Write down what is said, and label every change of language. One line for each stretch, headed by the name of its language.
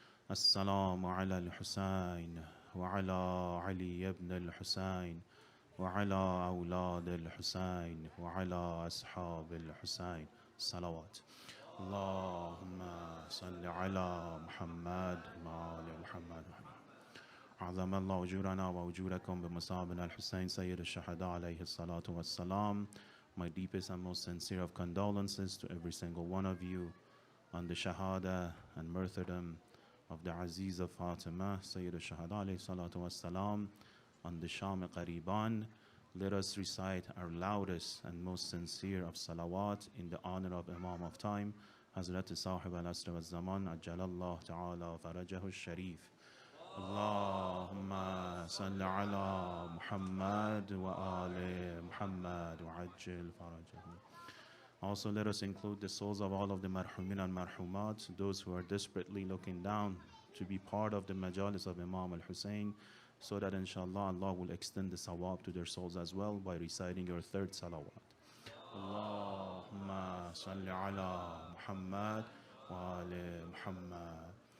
Arabic: السلام على الحسين وعلى علي بن الحسين وعلى أولاد الحسين وعلى أصحاب الحسين صلوات اللهم صل على محمد وآل محمد عظم الله أجورنا وأجوركم بمصابنا الحسين سيد الشهداء عليه الصلاة والسلام.
English: My deepest and most sincere of condolences to every single one of you on the shahada and martyrdom of the Aziz of Fatima, Sayyid al-Shahada alayhi salatu wassalam, on the Sham Ghariban. Let us recite our loudest and most sincere of salawat in the honor of Imam of Time, Hazrat Sahib al-Asr wal-Zaman, Ajjalallah ta'ala farajahu al-Sharif.
Arabic: اللهم صل على محمد وآل محمد وعجل فرجهم.
English: Also let us include the souls of all of the marhumin and marhumat, those who are desperately looking down to be part of the majalis of Imam al-Hussein, so that inshallah Allah will extend the sawab to their souls as well by reciting your third salawat.
Arabic: Allahumma salli ala Muhammad wa ali Muhammad.